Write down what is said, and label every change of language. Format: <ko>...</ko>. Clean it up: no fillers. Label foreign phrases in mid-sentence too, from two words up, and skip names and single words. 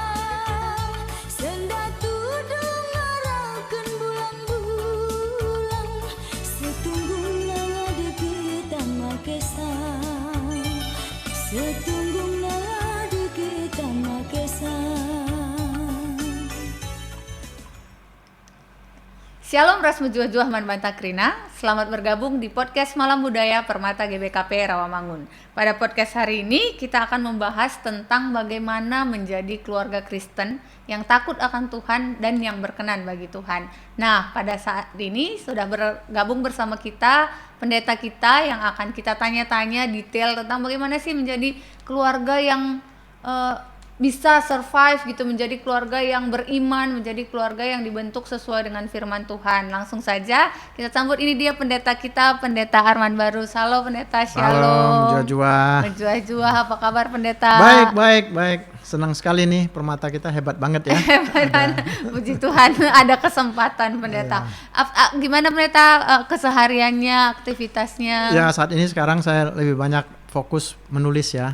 <btx>senda tudung ngarakeun bulan-bulan setunggung ngade kita makesan setunggung ngade kita makesan. Shalom ras mujuah-juah man bantakrina.</btx> <id>Selamat bergabung di podcast Malam Budaya Permata GBKP Rawamangun. Pada podcast hari ini kita akan membahas tentang bagaimana menjadi keluarga Kristen yang takut akan Tuhan dan yang berkenan bagi Tuhan. Nah, pada saat ini sudah bergabung bersama kita pendeta kita yang akan kita tanya-tanya detail tentang bagaimana sih menjadi keluarga yang bisa survive gitu, menjadi keluarga yang beriman, menjadi keluarga yang dibentuk sesuai dengan firman Tuhan. Langsung saja kita sambut, ini dia pendeta kita, Pendeta Arman Barus. Halo Pendeta,</id> <btx>shalom. Menjuah-juah,</btx> <id>apa kabar Pendeta? Baik. Senang sekali nih, Permata kita hebat banget ya. Hebat, puji Tuhan ada kesempatan Pendeta. Gimana Pendeta kesehariannya, aktivitasnya? Ya, saat ini sekarang saya lebih banyak fokus menulis ya.</id>